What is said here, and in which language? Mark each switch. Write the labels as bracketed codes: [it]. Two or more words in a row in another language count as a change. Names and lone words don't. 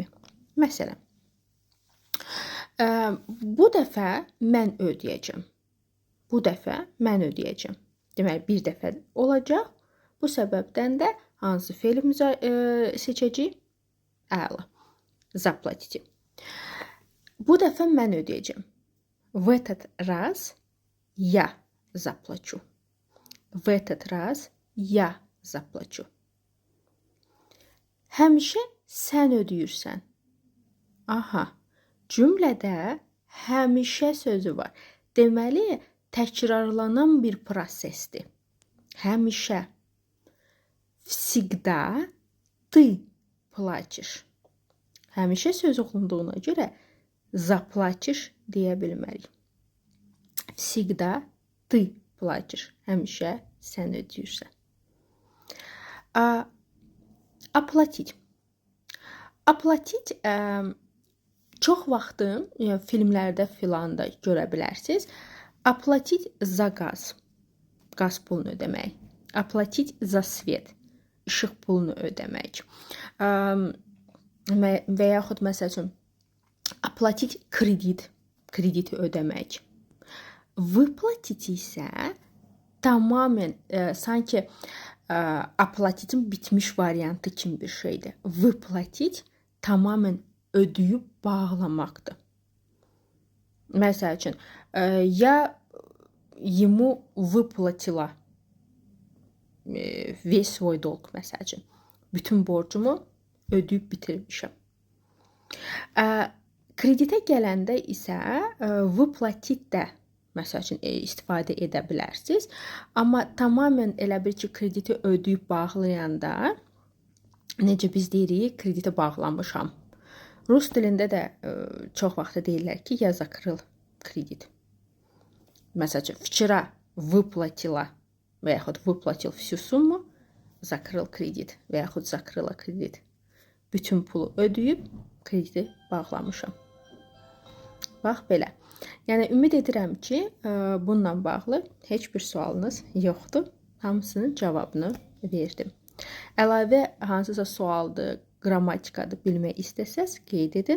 [az] Məsələn, bu dəfə mən ödəyəcəm. Bu dəfə mən ödəyəcəm. Deməli, bir dəfə olacaq. Bu səbəbdən də hansı fe'li seçəcəyik? Əla. Заплатите. Bu dəfə mən ödəyəcəm. [ru] В этот раз я заплачу. В этот раз я заплачу. [az] Həmişə sən ödəyirsən. Aha. Cümlədə həmişə sözü var. Deməli, təkrarlanan bir prosesdir. Həmişə. [ru] Всегда ты платишь. [az] Həmişə söz oxunduğuna görə заплатишь deyə bilmərik. [ru] Всегда ты платишь. [az] Həmişə sən ödəyirsən. [ru] Оплатить. [az] Оплатить çox vaxtı filmlərdə filanda görə bilərsiniz. [ru] Оплатить за газ. [az] Qaz pulunu ödəmək. [ru] Оплатить за свет. [az] İşıq pulunu ödəmək. Və yaxud məsəl üçün [ru] оплатить kredit. [az] Krediti ödəmək. Выплатить isə tamamilə sanki оплатit'in bitmiş variantı kimi bir şeydir. Выплатить tamamilə ödəyib bağlamaqdır. Məsəl üçün, [ru] я ему выплатила весь свой долг, [az] məsəl üçün. Bütün borcumu ödəyib bitirmişəm. Kreditə gələndə isə выплатить də məsəl üçün istifadə edə bilərsiniz. Amma tamamilə elə bir ki, krediti ödəyib bağlayanda necə biz deyirik, krediti bağlamışam. Rus dilində də çox vaxt deyirlər ki, [ru] я закрыл kredit. [az] Məsəl üçün, [ru] вчера выплатила [az] və yaxud [ru] выплатил всю сумму, закрыл kredit [az] və yaxud [ru] закрыла kredit. [az] Bütün pulu ödəyib, krediti bağlamışam. Bax, belə. Yəni, ümid edirəm ki, bununla bağlı heç bir sualınız yoxdur. Hamısının cavabını verdim. Əlavə hansısa sualdır, qrammatikadır bilmək istəsəz, qeyd edin.